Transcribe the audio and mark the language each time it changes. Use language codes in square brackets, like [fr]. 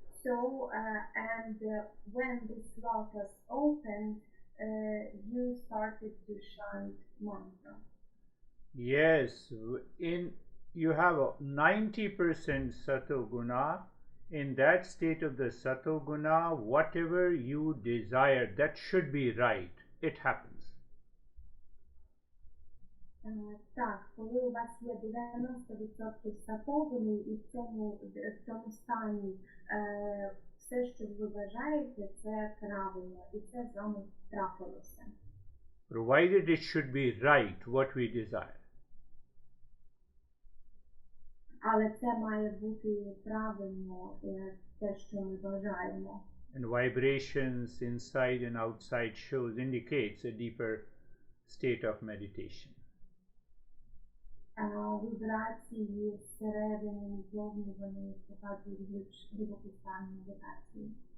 [en] So and when this lotus opened, you started to chant mantra. Yes, you have a 90% sato guna. In that state of the sato guna, whatever you desire, that should be right, it happens. [uk] Так, коли у вас є 90% сатогуни, і в цьому стані все, що ви бажаєте, це правильно, і це з вами трапилося. [en] Provided it should be right what we desire. [uk] Але це має бути правильно, те, що ми бажаємо. [en] And vibrations inside and outside indicates a deeper state of meditation. [uk] Вібрації зсередини і зовні, вони показують глибокий стан медитації.